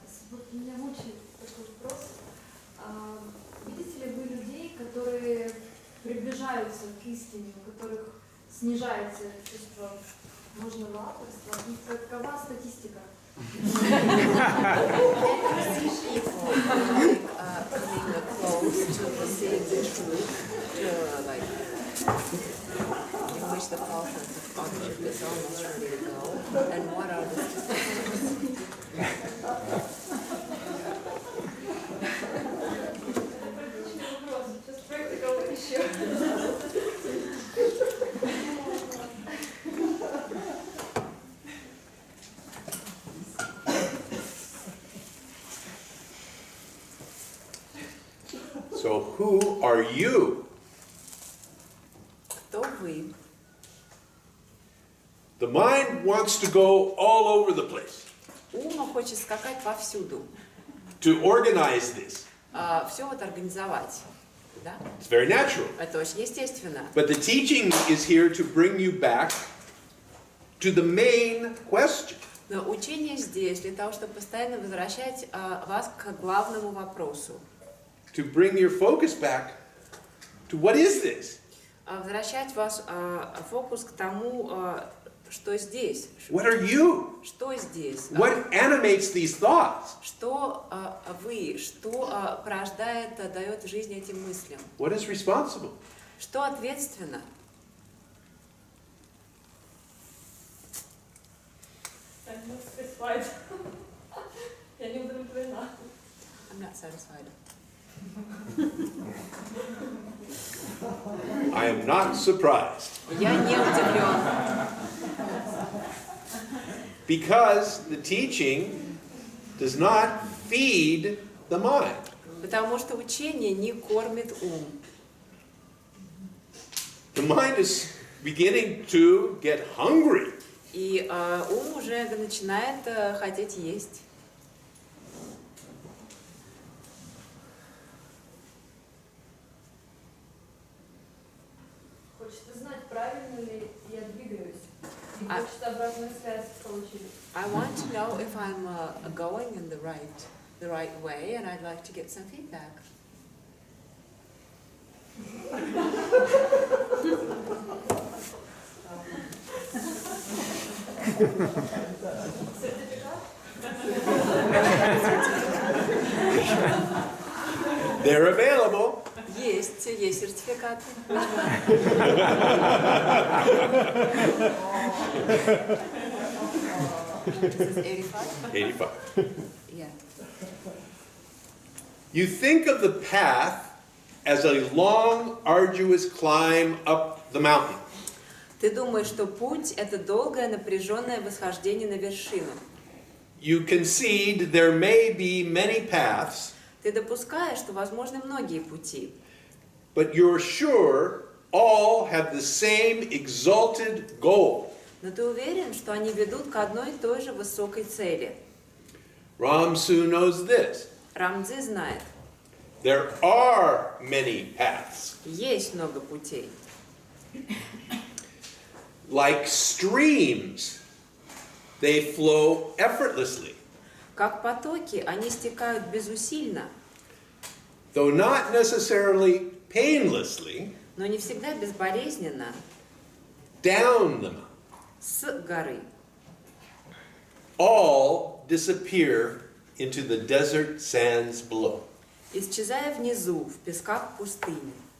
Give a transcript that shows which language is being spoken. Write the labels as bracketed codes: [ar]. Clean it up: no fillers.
[ru] Вот меня мучает такой вопрос. Видите ли вы людей, которые приближаются к истине, у которых снижается чувство ложного авторства? И какова статистика? [en] Coming close to perceive the truth, in which the process of authorship is almost ready to go, and what are the statistics? Just practical issue. So who are you? [ru] Кто вы? [en] The mind wants to go all over the place [ru] Ум хочет скакать повсюду, [en] to organize this. [ru] все вот организовать. Да? [en] It's very natural. [ru] Это очень естественно. [en] But the teaching is here to bring you back to the main question. [ru] Но учение здесь для того, чтобы постоянно возвращать вас к главному вопросу. [en] To bring your focus back to what is this? [ru] Возвращать ваш фокус к тому, что здесь. [en] What are you? [ru] Что здесь? [en] What animates these thoughts? [ru] Что вы, что порождает, дает жизнь этим мыслям? [en] What is responsible? [ru] Что ответственно? [en] I'm not satisfied. [ru] Я не удовлетворена. [en] I'm not satisfied. I am not surprised. [ru] Я не удивлен. [en] Because the teaching does not feed the mind. [ru] Потому что учение не кормит ум. [en] The mind is beginning to get hungry. [ru] И ум уже начинает хотеть есть. Хочется знать, правильно ли я двигаюсь. И хочется обратную связь получить. [en] I want to know if I'm going in the right way, and I'd like to get some feedback. They're available. [ru] Есть сертификаты. [en] This is 85? 85. Yeah. You think of the path as a long, arduous climb up the mountain. [ru] Ты думаешь, что путь – это долгое, напряженное восхождение на вершину. [en] You concede there may be many paths, [ru] Ты допускаешь, что возможны многие пути, [en] but you're sure all have the same exalted goal. [ru] но ты уверен, что они ведут к одной и той же высокой цели. [en] Ram Цзы knows this. [ru] Рам Цзы знает, [en] There are many paths. [ru] есть много путей. [en] Like streams, they flow effortlessly, [ru] Как потоки, они стекают безусильно, [en] though not necessarily painlessly, [ru] но не всегда безболезненно, [en] down the mountain. [ru] с горы. [en] All disappear into the desert sands below. [ru] Исчезая внизу, в песках пустыни.